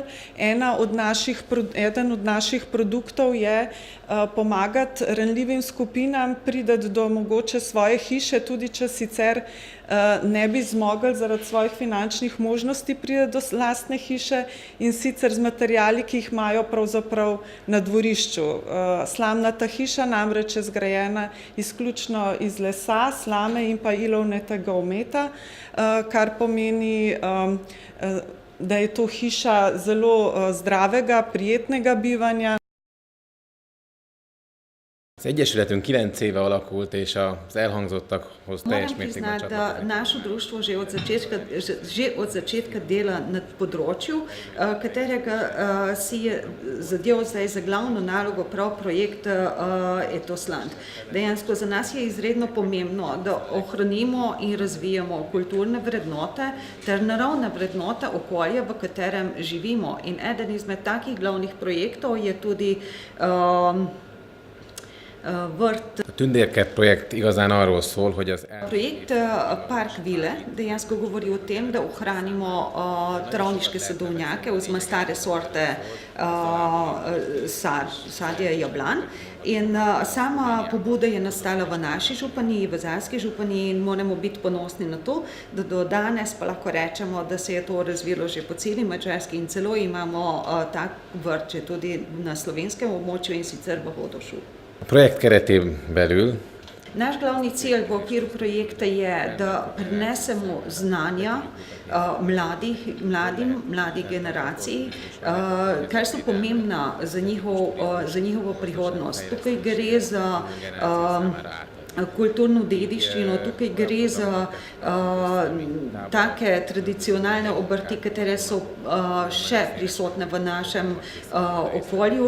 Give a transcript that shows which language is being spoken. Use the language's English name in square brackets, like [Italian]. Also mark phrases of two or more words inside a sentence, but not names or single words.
[Slovenian] Eden od naših produktov je pomagati ranljivim skupinam priti do mogoče svoje hiše, tudi če sicer ne bi zmogli zaradi svojih finančnih možnosti priti do lastne hiše, in sicer z materiali, ki jih imajo pravzaprav na dvorišču. Slamnata hiša namreč je zgrajena izključno iz lesa, slame in pa ilovnatega ometa, kar pomeni, da je to hiša zelo zdravega, prijetnega bivanja. [Hungarian] Az Egyesületünk 9 éve alakult, és az elhangzottakhoz teljes mértékben csatlakozik. [Slovenian] Naše društvo že od začetka dela na področju, katerega si je zadev zdaj za glavno nalogo prav projekt Etosland. Dejansko za nas je izredno pomembno, da ohranimo in razvijamo kulturne vrednote ter naravne vrednote okolja, v katerem živimo. In eden izmed takih glavnih projektov je tudi vrt. [Hungarian] A Tündérkert projekt igazán arról szól, hogy az [Slovenian] Projekt Park Vile dejansko govori o tem, da ohranimo travniške sadovnjake oziroma stare sorte sadja jablan. In sama pobuda je nastala v naši županiji, v Zalski županiji, in moramo biti ponosni na to, da do danes pa lahko rečemo, da se je to razvilo že po celi Madžarski in celo imamo tak vrt že tudi na slovenskem območju, in sicer v Hodošu. [Hungarian] A projekt keretén belül [Slovenian] Naš glavni cilj v okviru projekta je, da prinesemo znanja mladi generaciji, kar so pomembna za njihovo prihodnost. Tukaj gre za kulturno dediščino, tukaj gre za take tradicionalne obrti, katere so še prisotne v našem okolju.